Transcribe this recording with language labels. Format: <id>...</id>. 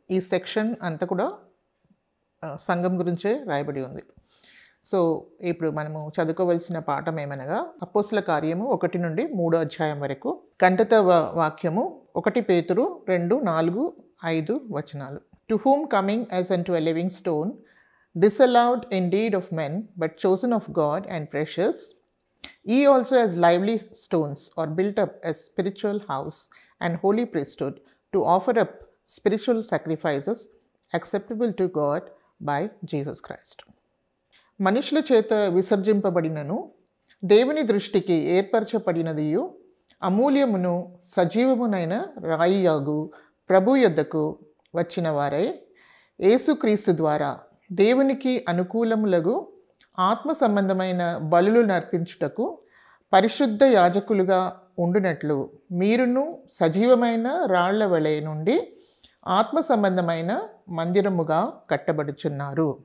<te>ఈ సెక్షన్ అంతా కూడా సంఘం గురించే రాయబడి ఉంది. సో ఇప్పుడు మనము చదువుకోవలసిన పాఠం ఏమనగా అపోస్తల కార్యము 1 నుండి 3 అధ్యాయం వరకు కంటత వాక్యము 1 పేతురు 2, 4, 5 వచనాలు.</te> <en>To whom coming as unto a living stone, disallowed indeed of men, but chosen of God and precious, ye also as lively stones are built up as spiritual house and holy priesthood, to offer up spiritual sacrifices acceptable to God by Jesus Christ.</en> <te>మనుషుల చేత విసర్జింపబడినను దేవుని దృష్టికి ఏర్పరచబడినదియు అమూల్యమును సజీవమునైన రాయియాగు ప్రభు యొద్దకు వచ్చిన వారై యేసుక్రీస్తు ద్వారా దేవునికి అనుకూలములగు ఆత్మ సంబంధమైన బలులు నర్పించుటకు పరిశుద్ధ యాజకులుగా ఉండునట్లు మీరును సజీవమైన రాళ్ల వలె నుండి ఆత్మ సంబంధమైన మందిరముగా కట్టబడుచున్నారు.</te>